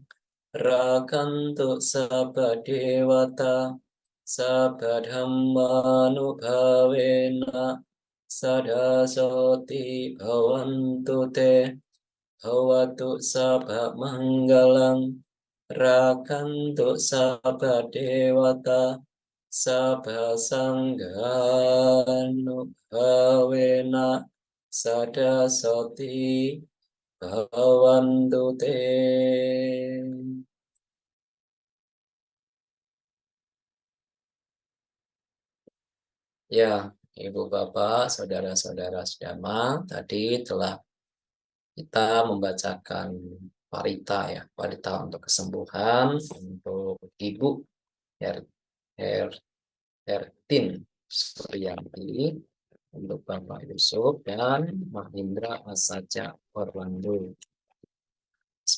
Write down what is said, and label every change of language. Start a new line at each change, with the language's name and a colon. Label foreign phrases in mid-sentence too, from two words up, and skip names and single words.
Pali: Rakantu sabha dewata Sabha dhammanubhavena Sada soti bhavantu te Bhawatu sabha manggalang Rakantu sabha dewata Sabha sanghanubhavena Sada soti bhavantu te.
Indonesian: Ya, Ibu Bapak, Saudara-saudara sedama, tadi telah kita membacakan parita ya, parita untuk kesembuhan untuk Ibu Her, Her, Hertin Suryanti, untuk Bapak Yusuf dan Mahindra Asaja Orlando.